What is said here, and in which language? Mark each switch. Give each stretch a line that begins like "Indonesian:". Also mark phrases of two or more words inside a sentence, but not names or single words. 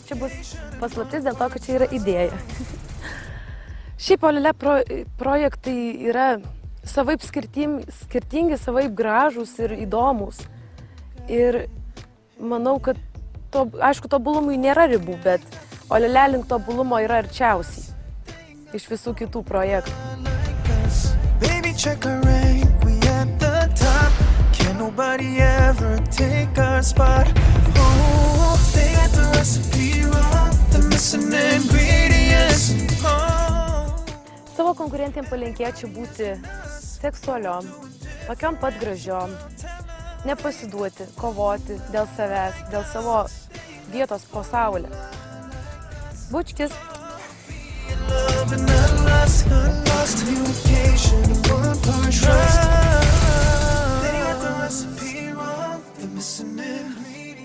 Lithuanian: Čia bus paslaptis dėl to, kad čia yra idėja. Šiaip olele projektai yra savaip skirtingi, savaip gražūs ir įdomus. Ir manau, kad aišku, tobulumui nėra ribų, bet olele link tobulumo yra arčiausiai iš visų kitų projektų.
English: Baby, check our rank, we at the top. Can nobody ever take our spot? Oh, they got the recipe wrong, the missing ingredients.
Lithuanian: Savo konkurentėm palinkėčiau būti seksualiom, tokiom pat gražiom, nepasiduoti, kovoti dėl savęs, dėl savo vietos po saulę. Bučkis.
English: They got the recipe wrong, the missing ingredient.